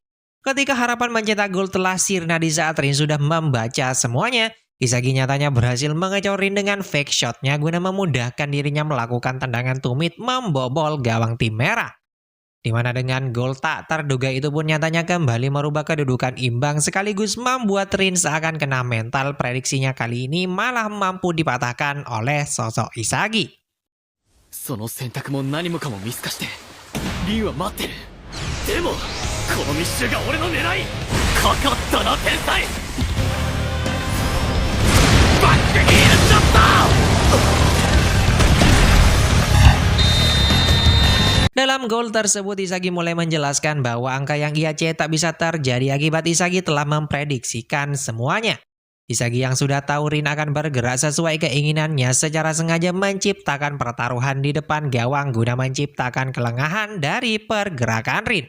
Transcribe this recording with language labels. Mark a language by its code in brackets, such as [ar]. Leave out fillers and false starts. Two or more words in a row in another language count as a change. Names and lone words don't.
[id] Ketika harapan mencetak gol telah sirna di saat Rin sudah membaca semuanya, Isagi nyatanya berhasil mengecoh Rin dengan fake shotnya guna memudahkan dirinya melakukan tendangan tumit membobol gawang tim merah. Di mana dengan gol tak terduga itu pun nyatanya kembali merubah kedudukan imbang sekaligus membuat Rin seakan kena mental prediksinya kali ini malah mampu dipatahkan oleh sosok Isagi. [ja] その選択も何もかも見透かしてリンは待ってる。でもこの密集が俺の狙い。かかったな天才。バックヒールショット。 [id] Dalam gol tersebut Isagi mulai menjelaskan bahwa angka yang ia cetak bisa terjadi akibat Isagi telah memprediksikan semuanya. Isagi yang sudah tahu Rin akan bergerak sesuai keinginannya secara sengaja menciptakan pertaruhan di depan gawang guna menciptakan kelengahan dari pergerakan Rin.